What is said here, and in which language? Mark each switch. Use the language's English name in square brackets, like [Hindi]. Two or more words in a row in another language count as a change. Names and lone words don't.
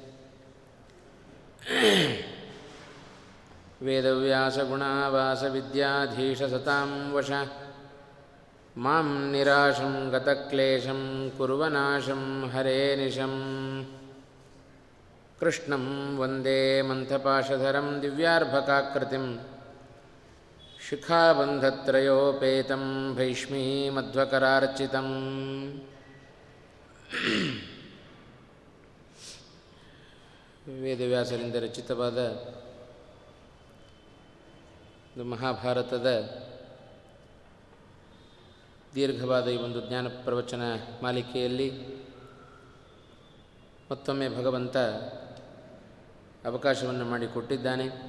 [Sanskrit] वेदव्यासगुणावासविद्याधीशसतां वश मां निराशं गतक्लेशं कुर्वनाशं हरेनिशम्। कृष्णं वन्दे मन्थपाशधरं दिव्यार्भकाकृतिं शिखाबन्धत्रयोपेतं भैष्मीमध्वकरार्चितं। [Kannada] ವೇದವ್ಯಾಸರಿಂದ ರಚಿತವಾದ ಮಹಾಭಾರತದ ದೀರ್ಘವಾದ ಈ ಒಂದು ಜ್ಞಾನ ಪ್ರವಚನ ಮಾಲಿಕೆಯಲ್ಲಿ ಮತ್ತೊಮ್ಮೆ ಭಗವಂತ ಅವಕಾಶವನ್ನು ಮಾಡಿಕೊಟ್ಟಿದ್ದಾನೆ.